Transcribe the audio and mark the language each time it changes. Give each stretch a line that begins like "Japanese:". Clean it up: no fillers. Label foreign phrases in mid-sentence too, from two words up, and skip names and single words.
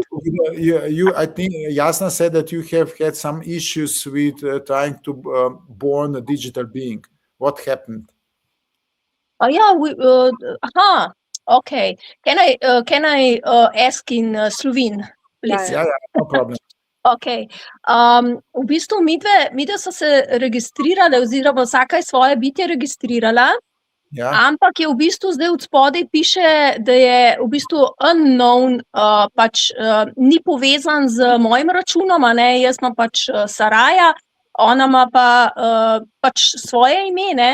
English: I think Jasna said that you have had some issues with trying to born a digital being. What happened? Oh yeah, okay. Can I ask in Slovene, please? Yeah, no problem. Okay.
Slovenian: V bistvu midve so se registrirale, oziroma vsaka je svoje bitje registrirala Ja. Ampak je v bistvu zdaj od spodaj piše, da je v bistvu unknown, pač ni povezan z mojim računom, a ne, jaz imam pač Saraja, ona ima pa pač svoje ime, ne.